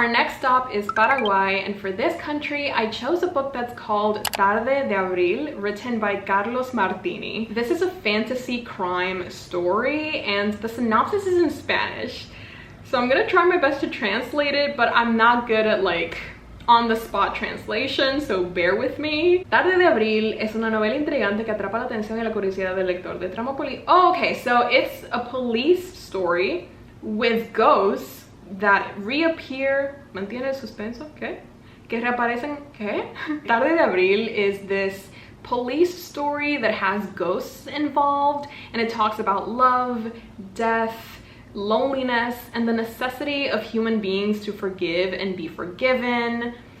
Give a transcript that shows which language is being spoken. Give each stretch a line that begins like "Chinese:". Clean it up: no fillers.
English: Our next stop is Paraguay, and for this country I chose a book that's called Tarde de Abril, written by Carlos Martini. This is a fantasy crime story, and the synopsis is in Spanish. So I'm gonna try my best to translate it, but I'm not good at like on-the-spot translation, so bear with me.
Spanish: Tarde de Abril es una novela intrigante que atrapa la atención y la curiosidad del lector. De trama
English: oh, okay, so it's a police story with ghosts that reappear.
Spanish: ¿Mantiene el suspenso? ¿Qué? Que reaparecen. ¿Qué?
English: Tarde de Abril is this police story that has ghosts involved, and it talks about love, death, loneliness, and the necessity of human beings to forgive and be forgiven.